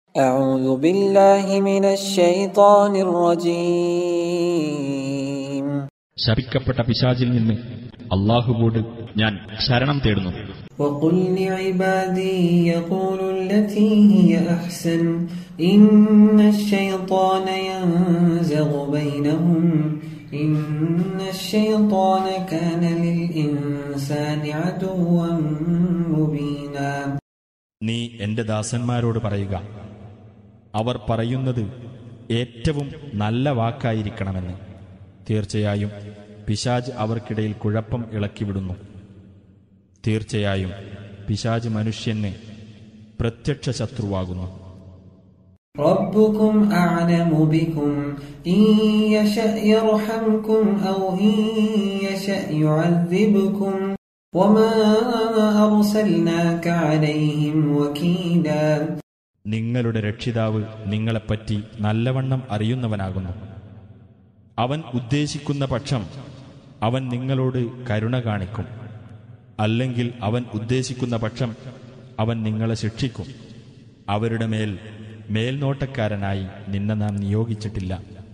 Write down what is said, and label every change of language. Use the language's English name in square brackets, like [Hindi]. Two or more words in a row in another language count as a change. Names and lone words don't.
[Arabic] أعوذ بالله من الشيطان الرجيم. [Malayalam] ശപിക്കപ്പെട്ട പിശാചിൽ നിന്ന് അല്ലാഹുവോട് ഞാൻ ശരണം തേടുന്നു. [Arabic] وقل لعبادي يقولوا التي هي أحسن إن الشيطان ينزغ بينهم إن الشيطان كان للإنسان عدوا مبينا. [Malayalam] നീ എന്റെ ദാസന്മാരോട് പറയുക, അവർ പറയുന്നത് ഏറ്റവും നല്ല വാക്കായിരിക്കണമെന്ന്. തീർച്ചയായും പിശാച് അവർക്കിടയിൽ കുഴപ്പം ഇളക്കിവിടുന്നു. തീർച്ചയായും പിശാച് മനുഷ്യന് പ്രത്യക്ഷ ശത്രുവാകുന്നു. [Arabic] ربكم أعلم بكم إن يشأ يرحمكم أو إن يشأ يعذبكم وما أرسلناك عليهم وكيلا. [Malayalam] നിങ്ങളുടെ രക്ഷിതാവ് നിങ്ങളെപ്പറ്റി നല്ലവണ്ണം അറിയുന്നവനാകുന്നു. അവൻ ഉദ്ദേശിക്കുന്ന പക്ഷം അവൻ നിങ്ങളോട് കരുണ കാണിക്കും, അല്ലെങ്കിൽ അവൻ ഉദ്ദേശിക്കുന്ന പക്ഷം അവൻ നിങ്ങളെ ശിക്ഷിക്കും. അവരുടെ മേൽനോട്ടക്കാരനായി നിന്നെ നാം നിയോഗിച്ചിട്ടില്ല.